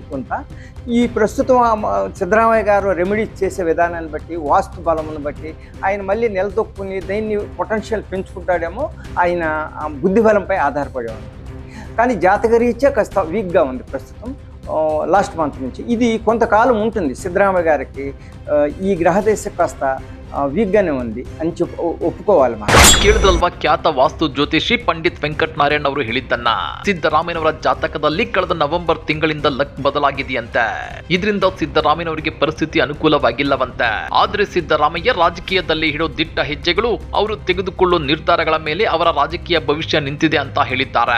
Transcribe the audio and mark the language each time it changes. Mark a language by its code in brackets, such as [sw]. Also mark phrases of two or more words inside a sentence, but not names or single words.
[te] కొంత ఈ ప్రస్తుతం సిద్ధరామయ్య గారు రెమెడీస్ చేసే విధానాన్ని బట్టి, వాస్తు బలమును బట్టి ఆయన మళ్ళీ నిలదొక్కుని దీన్ని పొటెన్షియల్ పెంచుకుంటాడేమో ఆయన బుద్ధి బలంపై ఆధారపడి ఉంది. కానీ జాతకరీత్యా కాస్త వీక్గా ఉంది ప్రస్తుతం [en] last month [te] నుంచి. ఇది కొంతకాలం ఉంటుంది. సిద్ధరామయ్య గారికి ఈ గ్రహదశ కాస్త వీక్గానే ఉంది అని ఒప్పుకోవాలి. [kn] ಕೇಳಿದ್ರಲ್ವಾ ಖ್ಯಾತ ವಾಸ್ತು ಜ್ಯೋತಿಷಿ పండిత్ వెంకట్ ನಾರಾಯಣ್ ಅವರು ಹೇಳಿದ್ದನ್ನ. ಸಿದ್ದರಾಮಯ್ಯನವರ ಜಾತಕದಲ್ಲಿ ಕಳೆದ ನವೆಂಬರ್ ತಿಂಗಳಿಂದ ಲಕ್ ಬದಲಾಗಿದೆಯಂತೆ. ಇದರಿಂದ ಸಿದ್ದರಾಮಯ್ಯನವರಿಗೆ ಪರಿಸ್ಥಿತಿ ಅನುಕೂಲವಾಗಿಲ್ಲವಂತೆ. ಆದ್ರೆ ಸಿದ್ದರಾಮಯ್ಯ ರಾಜಕೀಯದಲ್ಲಿ ಹಿಡೋ ದಿಟ್ಟ ಹೆಜ್ಜೆಗಳು, ಅವರು ತೆಗೆದುಕೊಳ್ಳುವ ನಿರ್ಧಾರಗಳ ಮೇಲೆ ಅವರ ರಾಜಕೀಯ ಭವಿಷ್ಯ ನಿಂತಿದೆ ಅಂತ ಹೇಳಿದ್ದಾರೆ.